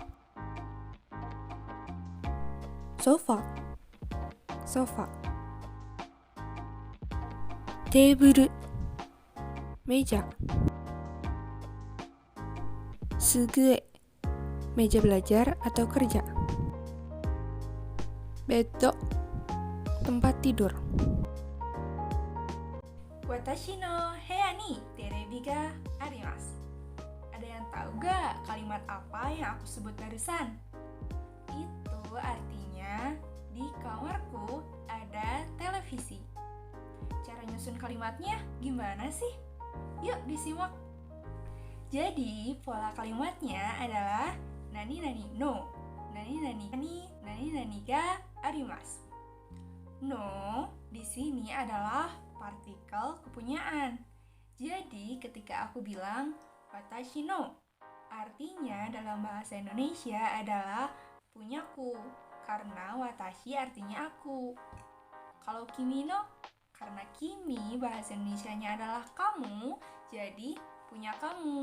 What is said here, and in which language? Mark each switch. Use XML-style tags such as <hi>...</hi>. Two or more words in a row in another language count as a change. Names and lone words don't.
<id>Sofa, teburu, meja. Sugue, meja belajar atau kerja. Bedo, tempat tidur.</id> <ja>私の部屋にテレビがあります.</ja> <id>Ada yang tahu gak kalimat apa yang aku sebut barusan? Itu artinya di kamarku ada televisi. Cara nyusun kalimatnya gimana sih? Yuk disimak. Jadi pola kalimatnya adalah</id> <ja>何々の、何々があります.</ja> <id>No di sini adalah partikel kepunyaan. Jadi ketika aku bilang</id> <ja>私の,</ja> <id>artinya dalam bahasa Indonesia adalah punyaku, karena watashi artinya aku. Kalau</id> <ja>君の,</ja> <id>karena kimi bahasa Indonesianya adalah kamu, jadi punya kamu.</id>